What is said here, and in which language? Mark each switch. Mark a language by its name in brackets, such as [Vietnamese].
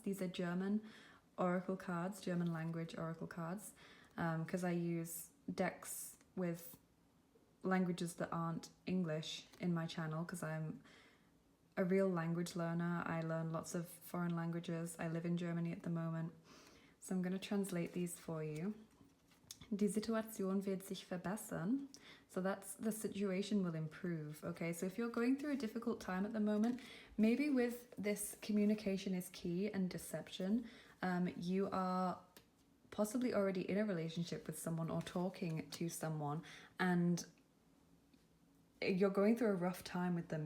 [English] These are German oracle cards, German language oracle cards, because I use decks with languages that aren't English in my channel, because I'm a real language learner. I learn lots of foreign languages. I live in Germany at the moment. So I'm going to translate these for you. [German] Die Situation wird sich verbessern. [English] So that's the situation will improve. Okay, so if you're going through a difficult time at the moment, maybe with this communication is key and deception, you are possibly already in a relationship with someone or talking to someone, and you're going through a rough time with them.